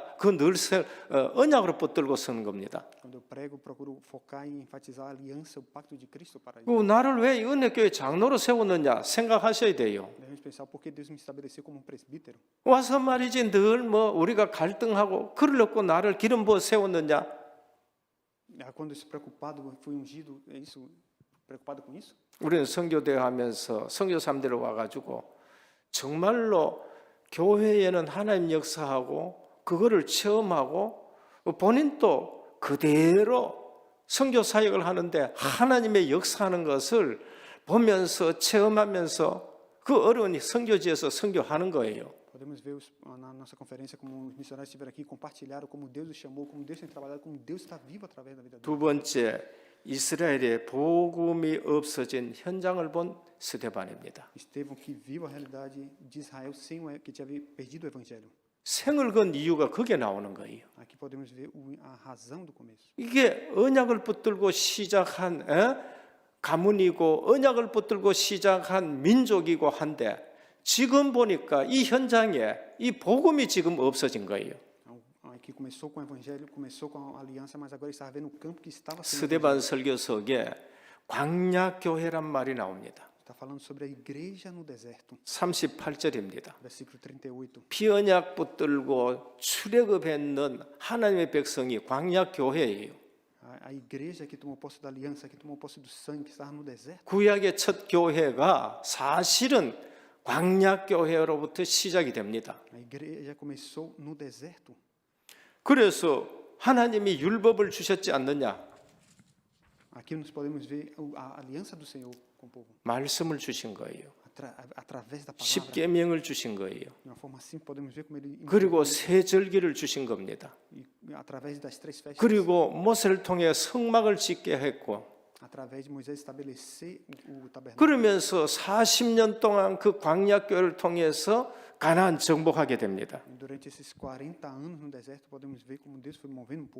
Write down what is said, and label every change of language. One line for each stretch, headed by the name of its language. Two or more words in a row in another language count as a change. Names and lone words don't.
Korean: 그 늘 언약으로 붙들고 서는 겁니다.
Portuguese: Quando eu prego, eu procuro focar e enfatizar a aliança, o pacto de Cristo para
Korean: 그 나를 왜 이 은혜교회 장로로 세웠느냐 생각하셔야 돼요.
Portuguese: Devemos pensar por que Deus me estabeleceu como um presbítero.
Korean: 와서 말이지 늘 뭐 우리가 갈등하고 그러려고 나를 기름 부어 세웠느냐?
Portuguese: Quando se preocupado, fui ungido, é isso? Preocupado com isso?
Korean: 우리는 선교대회 하면서 선교 3대로 와가지고 정말로 교회에는 하나님 역사하고 그거를 체험하고 본인도 그대로 선교 사역을 하는데 하나님의 역사하는 것을 보면서 체험하면서 그 어려운 선교지에서 선교하는 거예요.
Portuguese: Podemos ver na nossa conferência como os missionários estiveram aqui, compartilharam como Deus os chamou, como Deus tem trabalhado, como Deus está vivo através da vida deles.
Korean: 두 번째, 이스라엘의 복음이 없어진 현장을 본 스데반입니다.
Portuguese: Estevão que viu a realidade de Israel sem que tinha perdido o evangelho.
Korean: 생을 건 이유가 거기에 나오는 거예요.
Portuguese: Aqui podemos ver a razão do começo.
Korean: 이게 언약을 붙들고 시작한 가문이고 언약을 붙들고 시작한 민족이고 한데 지금 보니까 이 현장에 이 복음이 지금 없어진 거예요.
Portuguese: Aqui começou com o evangelho, começou com a aliança, mas agora está vendo o campo que estava sendo.
Korean: 스데반 설교석에 광야 교회란 말이 나옵니다.
Portuguese: Está falando sobre a igreja no deserto.
Korean: 38절입니다.
Portuguese: Versículo 38.
Korean: 피언약 붙들고 출애굽했는 하나님의 백성이 광야 교회예요.
Portuguese: A igreja que tomou posse da aliança, que tomou posse do sangue, que estava no deserto.
Korean: 구약의 첫 교회가 사실은 광야 교회로부터 시작이 됩니다.
Portuguese: A igreja começou no deserto.
Korean: 그래서 하나님이 율법을 주셨지 않느냐?
Portuguese: Aqui nós podemos ver a aliança do Senhor com o povo.
Korean: 말씀을 주신 거예요.
Portuguese: Através da palavra.
Korean: 십계명을 주신 거예요.
Portuguese: De uma forma assim podemos ver como ele.
Korean: 그리고 세 절기를 주신 겁니다.
Portuguese: Através das três festas.
Korean: 그리고 모세를 통해 성막을 짓게 했고
Portuguese: Através de Moisés estabelecer o tabernáculo.
Korean: 그러면서 40년 동안 그 광야 교회를 통해서 가나안 정복하게 됩니다.
Portuguese: Durante esses 40 anos no deserto podemos ver como Deus foi movendo o povo.